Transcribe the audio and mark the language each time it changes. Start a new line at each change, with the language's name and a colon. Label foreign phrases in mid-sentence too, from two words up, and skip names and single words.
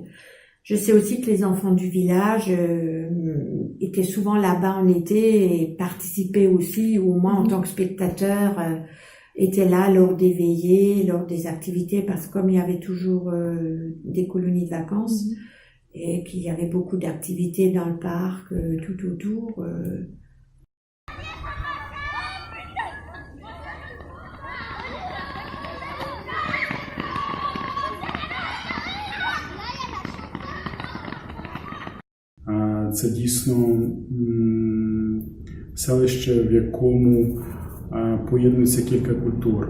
French: Je sais aussi que les enfants du village étaient souvent là-bas en été et participaient aussi, ou au moins en tant que spectateurs, étaient là lors des veillées, lors des activités, parce que comme il y avait toujours des colonies de vacances et qu'il y avait beaucoup d'activités dans le parc, tout autour,
Ukrainian: Це дійсно селище, в якому поєднується кілька культур.